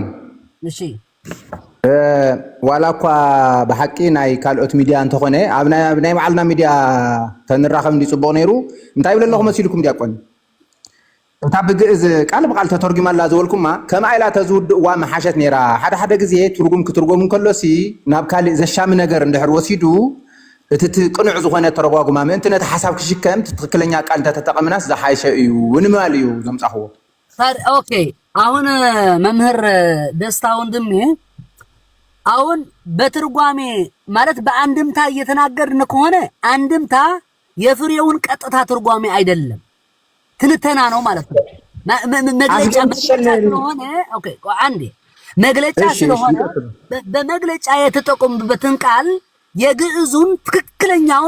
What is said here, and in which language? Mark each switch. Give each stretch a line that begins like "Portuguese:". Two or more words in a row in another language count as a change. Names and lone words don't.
Tigrinya: እሺ ዋላ እኳ በሐቂ ናይ ካልኦት ሚድያ እንተኾነ ኣብ ናይ ባዕልና ሚድያ ተንራኸብ እንዲፅቡቕ ነይሩ እንታይ ይብል ኣለኹ መሲልኩም ዲያቆን እታ ብግዕዝ ቃል ብቃል ተተርጊማላ ዝበልኩማ ከመይ ኢላ ተዝውድእዋ መሓሸት ነይራ። ሓደ ግዜ ትርጉም ክትርጎሙ ከሎሲ ናብ ካልእ ዘሻሚ ነገር እንድሕር ወሲዱ እቲ ቅኑዕ ዝኾነ ተረጓጉማ ምእንቲ ነቲ ሓሳብ ክሽከም ትክክለኛ ቃል እንተተጠቐምናስ ዝሓይሸ እዩ ንምባል እዩ ዘምፃኽዎ።
Amharic: ኦኬ አሁን መምህር ደስታ ወንድሜ አሁን በትርጓሜ ማለት በአንድምታ እየተናገርን ከሆነ አንድምታ የፍሬውን ቀጥታ ትርጓሜ አይደለም፣ ትንተና ነው ማለት ነው። መግለጫ ስለሆነ ኦኬ አንዴ መግለጫ ስለሆነ በመግለጫ የተጠቀሙበትን ቃል የግዕዙን ትክክለኛውን